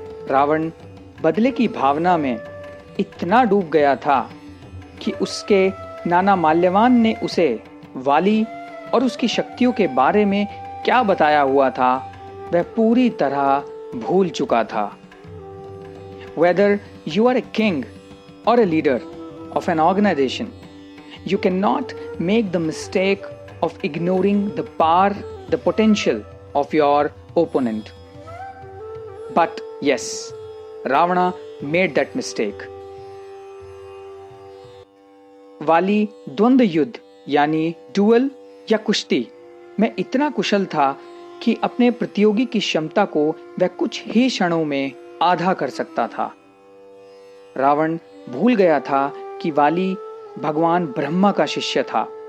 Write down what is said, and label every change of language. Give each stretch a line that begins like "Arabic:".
Hindi: रावण बदले की भावना में इतना डूब गया था कि उसके नाना माल्यवान ने उसे वाली और उसकी शक्तियों के बारे में क्या बताया हुआ था वह पूरी तरह भूल चुका था।
English: Whether you are a king or a leader of an organization, you cannot make the mistake of ignoring the power, the potential of your opponent. But yes, Ravana made that mistake.
Hindi: वाली द्वंद्व युद्ध यानी dual या कुश्ती में इतना कुशल था कि अपने प्रतियोगी की क्षमता को वह कुछ ही क्षणों में आधा कर सकता था। रावण भूल गया था कि वाली भगवान ब्रह्मा का शिष्य था।